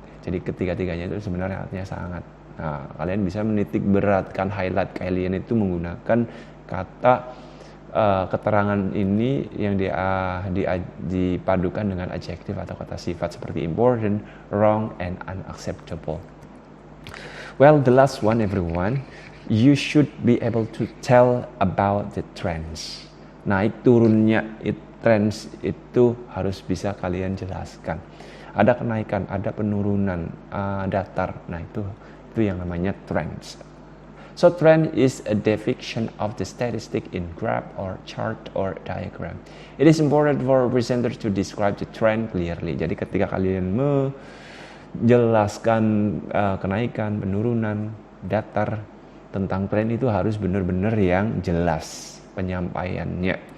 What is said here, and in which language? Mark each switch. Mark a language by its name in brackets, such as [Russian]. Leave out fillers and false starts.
[Indonesian] Jadi ketiga-tiganya itu sebenarnya artinya sangat. Nah, kalian bisa menitik beratkan highlight kalian itu menggunakan kata keterangan ini yang dipadukan dengan adjektif atau kata sifat seperti [English] important, wrong, and unacceptable. Well, the last one everyone, you should be able to tell about the trends. [Indonesian] Naik turunnya trends itu harus bisa kalian jelaskan. Ada kenaikan, ada penurunan, datar. Nah itu yang namanya trends. [English] So trend is a depiction of the statistic in graph or chart or diagram. It is important for presenters to describe the trend clearly. [Indonesian] Jadi ketika kalian menjelaskan kenaikan, penurunan, datar tentang tren itu harus benar-benar yang jelas penyampaiannya.